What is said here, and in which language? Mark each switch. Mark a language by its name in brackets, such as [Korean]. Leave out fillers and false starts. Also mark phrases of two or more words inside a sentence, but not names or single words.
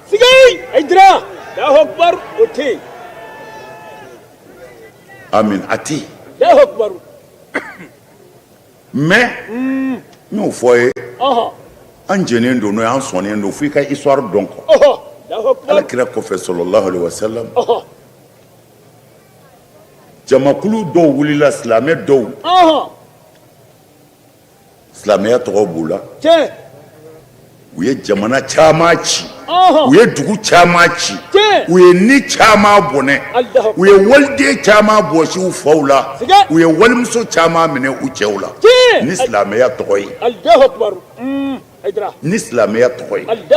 [Bambara] amin a tɛ yen mais n y'o fɔ ye an jɛnen don n'o ye an sɔnnen don f'i ka histoire dɔn quoi Alakira kɔfɛ [Arabic] صلى الله عليه وسلم [Bambara] jamakulu dɔw wulila silamɛ dɔw silamɛya tɔgɔ b'u la u ye jamana caman ci u ye dugu caman ci u ye ni caman bɔnɛ u ye waliden caman bɔsi u faw la u ye walimuso caman minɛ u cɛw la ni silamɛya tɔgɔ ye ni silamɛya tɔgɔ ye